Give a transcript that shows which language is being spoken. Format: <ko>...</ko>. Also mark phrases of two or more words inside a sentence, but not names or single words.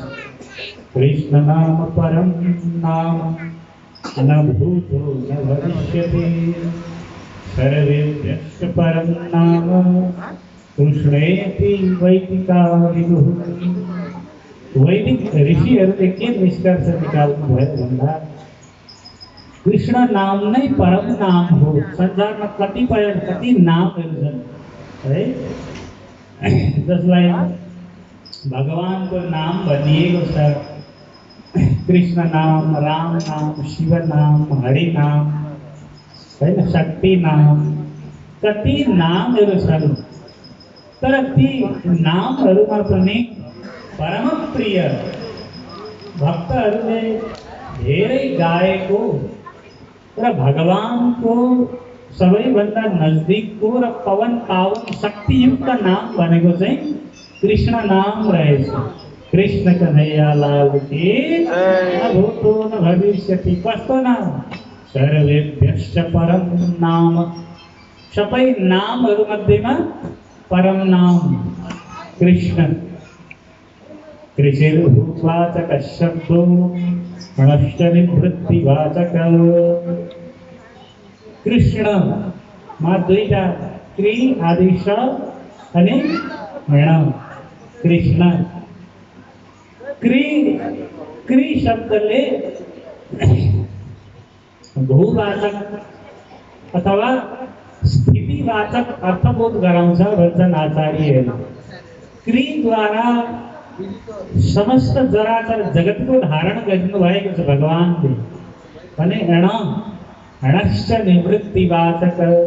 <sa>कृष्ण नाम परम नाम न भूतो न भविष्यति सर्वेभ्यश्च परं नाम कृष्णेति वैदिका विदुः।</sa> <ne>वैदिक ऋषिहरूले के निष्कर्ष निकाल्नु भयो भन्दा कृष्ण नाम नै परम नाम हो। संसारमा कति नामहरू छन् है, जसलाई भगवानको नाम भनिएको छ। कृष्ण नाम, राम नाम, शिव नाम, हरि नाम, हैन, शक्ति नाम, कति नामहरू छन्। तर ती नामहरूमा पनि परम प्रिय भक्तहरूले धेरै गाएको र भगवानको सबैभन्दा नजदिकको र पवन पावन शक्तियुक्त नाम भनेको चाहिँ कृष्ण नाम रहेछ।</ne> <hi>कृष्ण कन्हैया लाल की</hi> <sa>न भूतो न भविष्यति।</sa> <ne>कस्तो नाम?</ne> <sa>सर्वेभ्यश्च परम नाम।</sa> <ne>सबै नामहरू मध्येमा परम नाम कृष्ण।</ne> <sa>कृषिर्भूवाचक शब्दो णश्च निवृत्तिवाचक।</sa> <ne>कृष्ण मा दुईटा क्री आदि श अनि ण। कृष्ण क्री शब्दले भूवाचक अथवा स्थितिवाचक अर्थबोध गराउँछ भन्छन् आचार्यहरू। क्रीद्वारा समस्त जराचर जगतको धारण गर्नु भएको छ भगवानले भने</ne> <sa>णश्च निवृत्तिवाचक।</sa>